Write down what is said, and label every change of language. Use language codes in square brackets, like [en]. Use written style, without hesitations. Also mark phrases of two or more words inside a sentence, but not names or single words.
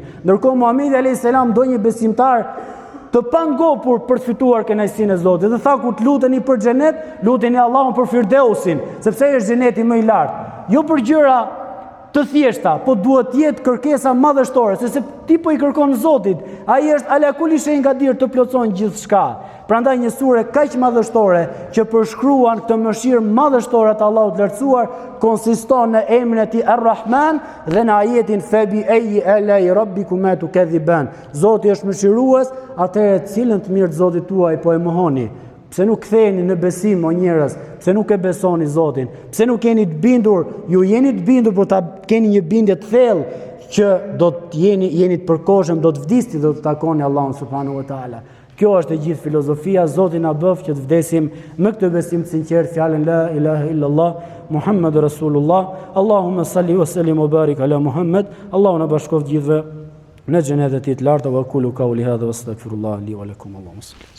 [sq] Ndërkohë Muhamedi [ar] عليه السلام [sq] do një besimtar të pangopur për të fituar kënaqësinë e Zotit. Dhe tha, kur të luteni për xhenet, luteni Allahun për Firdeusin, sepse është xheneti më i lartë. Jo për gjëra të thjeshta, po duhet jetë kërkesa madhështore, se ti po i kërkon Zotit. Ai është [ar] على كل شيء قدير, [sq] të plotëson gjithçka. Prandaj një sure kaq madhështore që përshkruan këtë mëshirë madhështore të Allahut lartësuar konsiston në emrin e tij Ar-Rahman dhe në ajetin [ar] فبأي آلاء ربكما تكذبان. [sq] Zoti është mëshirues, atëherë cilën të mirë të Zotit tuaj po e mohoni? Pse nuk ktheheni në besim o njerëz? Pse nuk e besoni Zotin? Pse nuk jeni të bindur? Ju jeni të bindur, por ta keni një bindje të thellë që do të jeni të përkohshëm, do të vdisni, do të takoni Allahun [ar] سبحانه وتعالى. [sq] Kjo është e gjithë filozofia. Zoti na bëf që të vdesim me këtë besim të sinqert, fjalën [ar] لا إله إلا الله محمد رسول الله. اللهم صل وسلم وبارك على محمد. [sq] Allahu na bashkoft gjithëve në xhenetin e tij të lartë. [ar] وأقول قولي هذا وأستغفر الله لي ولكم. اللهم صل